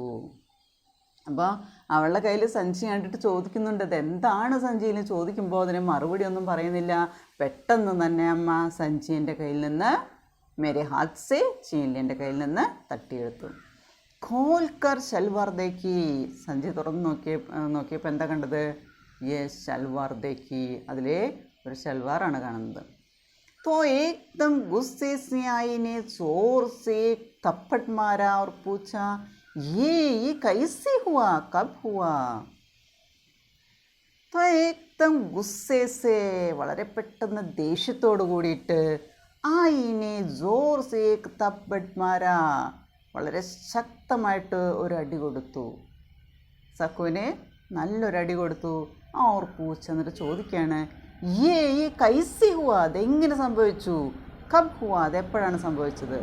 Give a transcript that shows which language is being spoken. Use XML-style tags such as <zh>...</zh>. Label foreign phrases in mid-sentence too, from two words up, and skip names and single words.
<ml>അപ്പോൾ അവളുടെ കയ്യിൽ സഞ്ചി കണ്ടിട്ട് ചോദിക്കുന്നുണ്ട്, ഇതെന്താണ് സഞ്ചിയിൽ ചോദിക്കുമ്പോൾ അതിന് മറുപടി ഒന്നും പറയുന്നില്ല. പെട്ടെന്ന് തന്നെ അമ്മ സഞ്ചി എൻ്റെ കയ്യിൽ നിന്ന്,</ml> <hi>मेरे हाथ से छीन ली,</hi> <ml>എൻ്റെ കയ്യിൽ നിന്ന് തട്ടിയെടുത്തു.</ml> <hi>खोलकर शलवार देखी,</hi> <ml>സഞ്ചി തുറന്ന് നോക്കിയപ്പോൾ എന്താ കണ്ടത്,</ml> <hi>ये शलवार देखी,</hi> <ml>അതിലെ ഒരു ഷൽവാറാണ് കാണുന്നത്.</ml> <hi>तो एकदम गुस्से से आई ने जोर से थप्पड़ मारा और पूछा, ये कैसे हुआ, कब हुआ. तो एकदम गुस्से से,</hi> <ml>വളരെ പെട്ടെന്ന് ദേഷ്യത്തോട് കൂടിയിട്ട്,</ml> <hi>आई ने जोर से थप्पड़ मारा,</hi> <ml>വളരെ ശക്തമായിട്ട് ഒരു അടി കൊടുത്തു. സക്കുവിന് നല്ലൊരടി കൊടുത്തു.</ml> <hi>और पूछा,</hi> <ml>എന്നിട്ട് ചോദിക്കുകയാണ്,</ml> <hi>ये कैसे हुआ,</hi> <ml>അതെങ്ങനെ സംഭവിച്ചു,</ml> <hi>कब हुआ,</hi> <ml>അതെപ്പോഴാണ് സംഭവിച്ചത്.</ml>